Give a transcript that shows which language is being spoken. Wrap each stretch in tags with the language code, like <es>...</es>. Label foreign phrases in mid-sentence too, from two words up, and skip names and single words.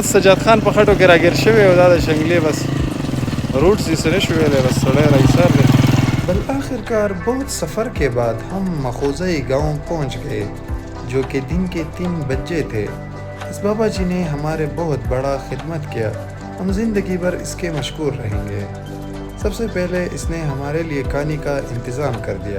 <ps>سجاد خان په خټو کې راګیر شوی او دا د شنګلې بس روٹ سے سره شوی دی, بس سړی راایسار دی.</ps> <ur>بل آخر کار بہت سفر کے بعد ہم مخوزۂ گاؤں پہنچ گئے جو کہ دن کے 3 بجے تھے. اس بابا جی نے ہمارے بہت بڑا خدمت کیا, ہم زندگی بھر اس کے مشکور رہیں گے. سب سے پہلے اس نے ہمارے لیے کھانے کا انتظام کر دیا۔</ur>